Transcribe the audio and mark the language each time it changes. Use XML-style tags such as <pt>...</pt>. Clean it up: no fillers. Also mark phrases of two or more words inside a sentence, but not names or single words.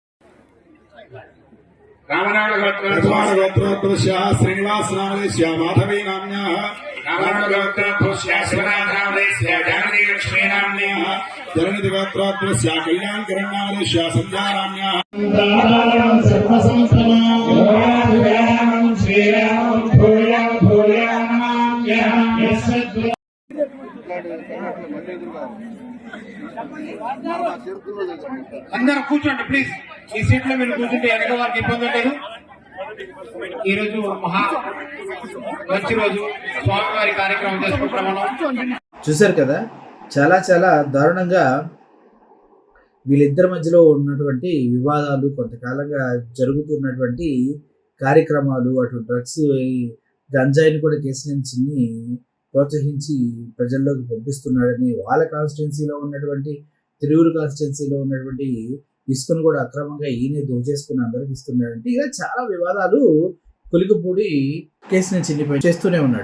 <sa>रामनामगोत्रोत्तमस्य श्रीनिवासनामलेश्य माधवीनाम्याः रामनामगोत्रोत्तमस्य शिवनाथनामलेश्य जानकी लक्ष्मीनाम्याः जननिधिगोत्रोत्तमस्य कल्याणकरणामलेश्य संध्यानाम्याः सर्वसंक्रमणं श्रीरामं भूयां भूयां नमाम्यहं।</sa> <te>అందరూ కూర్చోండి ప్లీజ్. ఈ సీట్ లో మీరు కూర్చుంటే వెనక వారికి ఇబ్బంది లేదు. ఈ రోజు మంచి రోజు, స్వామివారి కార్యక్రమం చేసుకుంటున్నాం. చూశారు కదా, చాలా చాలా దారుణంగా వీళ్ళిద్దరి మధ్యలో ఉన్నటువంటి వివాదాలు, కొంతకాలంగా జరుగుతున్నటువంటి కార్యక్రమాలు, అటు డ్రగ్స్ గంజాయిని కూడా కేసీఆర్ చిన్ని ప్రోత్సహించి ప్రజల్లోకి పంపిస్తున్నాడని, వాళ్ళ కాన్స్టిట్యున్సీలో ఉన్నటువంటి తిరువురు కాన్స్టిట్యున్సీలో ఉన్నటువంటి ఇసుకను కూడా అక్రమంగా ఈయనే దోచేసుకుని అందరికి ఇస్తున్నాడంటే ఇలా చాలా వివాదాలు కొలికపూడి కేసీఆర్ చిన్నిపై చేస్తూనే ఉన్నాడు.</te>